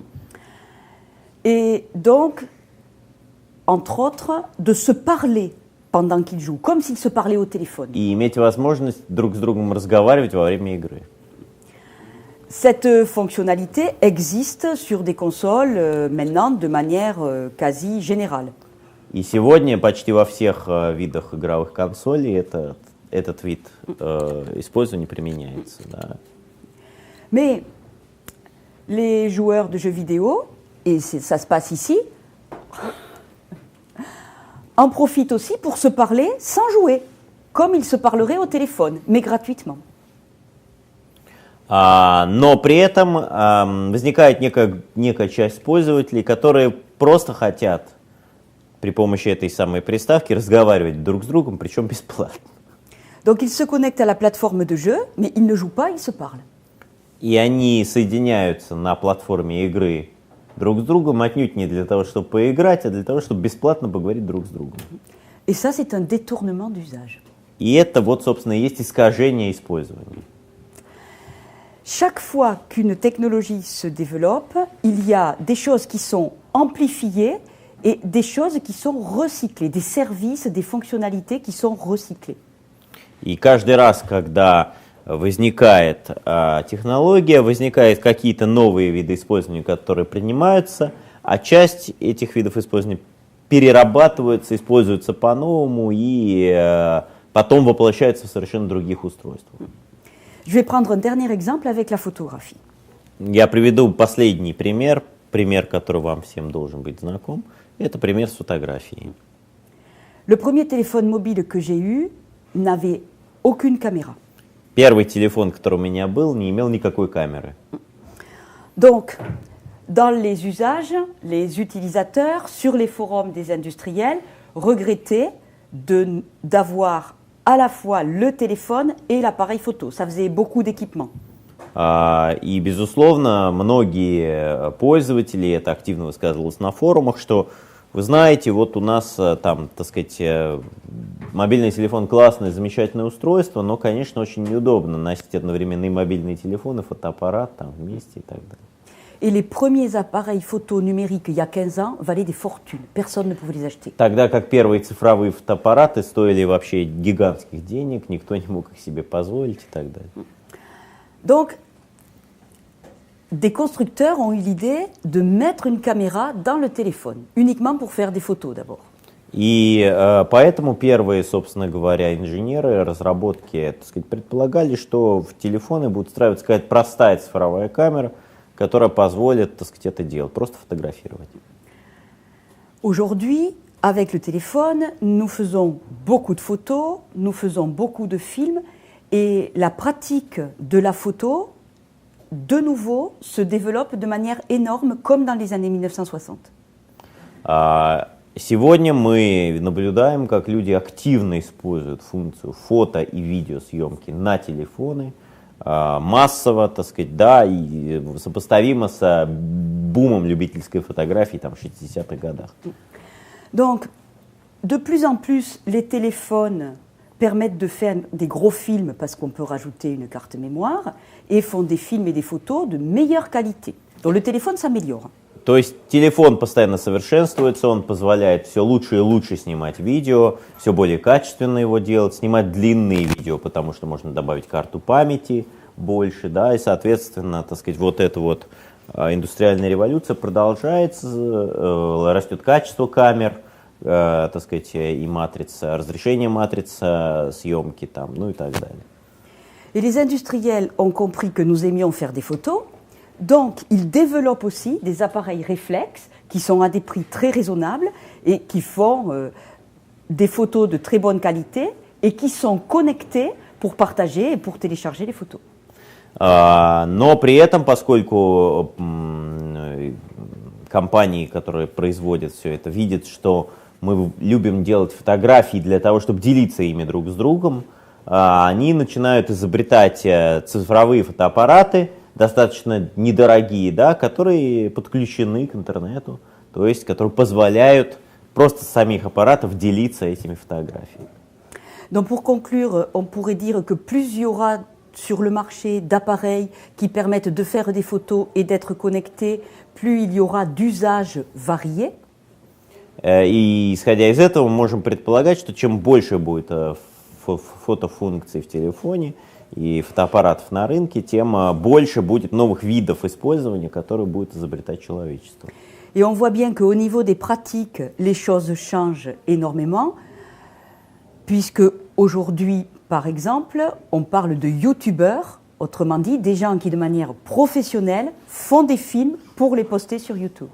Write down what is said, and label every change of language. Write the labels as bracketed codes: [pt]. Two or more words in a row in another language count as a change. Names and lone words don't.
[fr] Et donc, entre autres, de se parler pendant qu'ils jouent, comme s'ils se parlaient au téléphone. [ru] И иметь возможность друг с другом разговаривать во время игры. [fr] Cette fonctionnalité existe sur des consoles maintenant de manière quasi générale. [ru] И сегодня почти во всех видах игровых консолей этот вид использования применяется. Да. [fr] Mais les joueurs de jeux vidéo, et ça se passe ici, en profitent aussi pour se parler sans jouer, comme ils se parleraient au téléphone, mais gratuitement. [ru] Но при этом возникает некая часть пользователей, которые просто хотят при помощи этой самой приставки разговаривать друг с другом, причем бесплатно. [fr] Donc ils se connectent à la plateforme de jeu, mais ils ne jouent pas, ils se parlent. [ru] И они соединяются на платформе игры друг с другом отнюдь не для того, чтобы поиграть, а для того, чтобы бесплатно поговорить друг с другом. [fr] Et ça, c'est un détournement d'usage. [ru] И это вот, собственно, и есть искажение использования. [fr] Chaque fois qu'une technologie se développe, il y a des choses qui sont amplifiées et des choses qui sont recyclées, des services, des fonctionnalités qui sont recyclées. [ru] И каждый раз, когда возникает технология, возникают какие-то новые виды использования, которые принимаются, а часть этих видов использования перерабатываются, используются по-новому и потом воплощаются в совершенно других устройствах. [fr] Je vais prendre un dernier exemple avec la photographie. [ru] Я приведу последний пример, который вам всем должен быть знаком. Это пример с фотографией. [fr] Le premier téléphone mobile que j'ai eu n'avait aucune caméra. [ru] Первый телефон, который у меня был, не имел никакой камеры. [fr] Donc, dans les usages, les utilisateurs, sur les forums des industriels, regrettaient d'avoir à la fois le téléphone et l'appareil photo. Ça faisait beaucoup d'équipements. [ru] И, безусловно, многие пользователи, это активно высказывалось на форумах, что, вы знаете, вот у нас там, так сказать, мобильный телефон классное, замечательное устройство, но, конечно, очень неудобно носить одновременно и мобильный телефон, и фотоаппарат там вместе и так далее. [fr] Et les premiers appareils photo numériques, il y a 15 ans, valaient des fortunes. Personne ne pouvait les acheter. [ru] Тогда как первые цифровые фотоаппараты стоили вообще гигантских денег, никто не мог их себе позволить и так далее. [fr] Donc, des constructeurs ont eu l'idée de mettre une caméra dans le téléphone, uniquement pour faire des photos d'abord. [ru] И поэтому первые, собственно говоря, инженеры разработки, так сказать, предполагали, что в телефоны будет встраиваться какая-то простая цифровая камера, которая позволит, так сказать, это делать, просто фотографировать. [fr] Aujourd'hui, avec le téléphone, nous faisons beaucoup de photos, nous faisons beaucoup de films, et la pratique de la photo, de nouveau, se développe de manière énorme, comme dans les années 1960. [ru] Сегодня мы наблюдаем, как люди активно используют функцию фото- и видеосъемки на телефоны, массово, так сказать, да, и сопоставимо с бумом любительской фотографии там, в 60-х годах. [fr] Donc, de plus en plus, les téléphones permettent de faire des gros films parce qu'on peut rajouter une carte mémoire et font des films et des photos de meilleure qualité. Donc le téléphone s'améliore. [ru] То есть телефон постоянно совершенствуется, он позволяет все лучше и лучше снимать видео, все более качественно его делать, снимать длинные видео, потому что можно добавить карту памяти больше, да, и, соответственно, так сказать, вот эта вот индустриальная революция продолжается, растет качество камер, так сказать, и матрица, разрешение матрицы, съемки там, ну и так далее. [fr] Et les industriels ont compris que nous aimions faire des photos. Donc, ils développent aussi des appareils réflexes qui sont à des prix très raisonnables et qui font des photos de très bonne qualité et qui sont connectés pour partager et pour télécharger les photos. [ru] Но при этом, поскольку компании, которые производят все это, видят, что мы любим делать фотографии для того, чтобы делиться ими друг с другом, они начинают изобретать цифровые фотоаппараты, достаточно недорогие, да, которые подключены к интернету, то есть которые позволяют просто с самих аппаратов делиться этими фотографиями. [fr] Donc pour conclure, on pourrait dire que plus il y aura sur le marché d'appareils qui permettent de faire des photos et d'être connectés, plus il y aura d'usages variés. [ru] И исходя из этого, мы можем предполагать, что чем больше будет фотофункций в телефоне и фотоаппаратов на рынке, тем больше будет новых видов использования, которые будет изобретать человечество. [fr] Et on voit bien qu'au niveau des pratiques, les choses changent énormément, puisque aujourd'hui, par exemple, on parle de youtubeurs, autrement dit, des gens qui de manière professionnelle font des films pour les poster sur YouTube.